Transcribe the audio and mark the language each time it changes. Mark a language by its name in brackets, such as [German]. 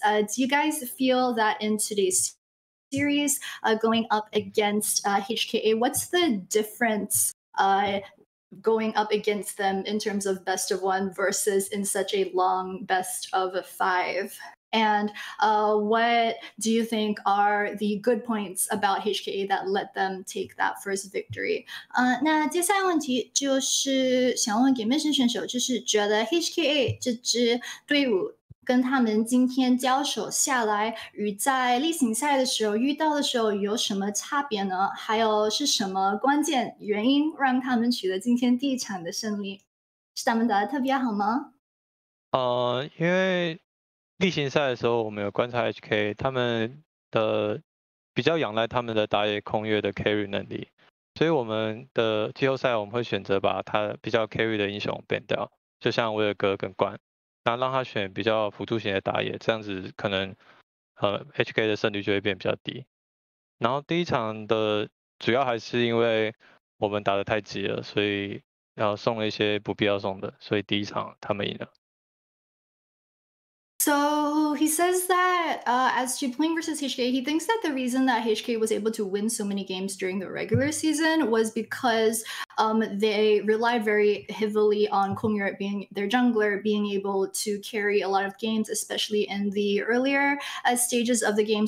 [English] Do you guys feel that in today's series going up against HKA, what's the difference going up against them in terms of best of one versus in such a long best of 5? And what do you think are the good points about HKA that let them take that first victory? [Chinese] 那接下来问题就是想问给 Mission 选手，就是觉得 HKA 这支队伍跟他们今天交手下来，与在例行赛的时候遇到的时候有什么差别呢？还有是什么关键原因让他们取得今天第一场的胜利？是他们打得特别好吗？因为例行赛的时候，我们有观察 HK， 他们的比较仰赖他们的打野空月的 carry 能力，所以我们的季后赛我们会选择把他比较 carry 的英雄 ban 掉，就像威尔哥跟冠，那让他选比较辅助型的打野，这样子可能HK 的胜率就会变比较低。然后第一场的主要还是因为我们打得太急了，所以送了一些不必要送的，所以第一场他们赢了。 [English] So he says that as to playing versus HK, he thinks that the reason that HK was able to win so many games during the regular season was because they relied very heavily on Kongyurt being their jungler, being able to carry a lot of games, especially in the earlier stages of the game.